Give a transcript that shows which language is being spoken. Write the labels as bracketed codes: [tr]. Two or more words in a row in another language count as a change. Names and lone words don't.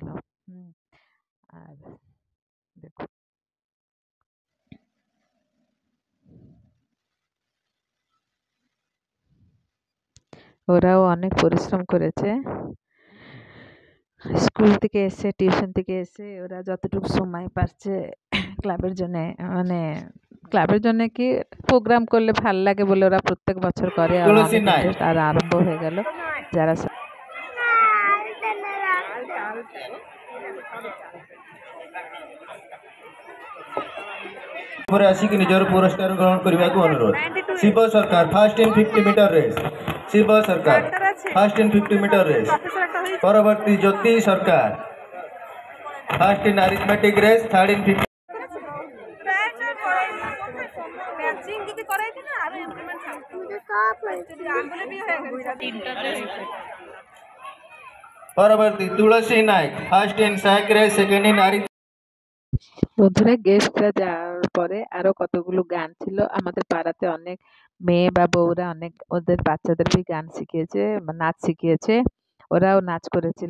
[bn] আর দেখুন ওরাও অনেক পরিশ্রম করেছে, স্কুল থেকে এসে টিউশন থেকে এসে ওরা যতটুকু সময় পাচ্ছে ক্লাবের জন্যে মানে ক্লাবের জন্য কি প্রোগ্রাম করলে ভাল লাগে বলে ওরা প্রত্যেক বছর করে, আর অনেক ইন্টারেস্ট আর আরম্ভ হয়ে গেল। যারা [or] ଉପରେ ଆସିକି ନିଜର ପୁରସ୍କାର ଗ୍ରହଣ କରିବାକୁ ଅନୁରୋଧ। [en] ଶିବ ସରକାର first in 50 meter race, ଶିବ ସରକାର first in 50 meter race. ପରବର୍ତ୍ତୀ ଜ୍ୟୋତି ସରକାର first in arithmetic race, third in 50. পরবর্তী তুলসী নায়ক first in sack race, second in arith. [bn] বন্ধুরা গেস্টরা যাওয়ার পরে আরো কতগুলো গান ছিল, আমাদের পাড়াতে অনেক মেয়ে বা বউরা অনেক ওদের বাচ্চাদেরকে গান শিখিয়েছে, নাচ শিখিয়েছে, ওরাও নাচ করেছিল।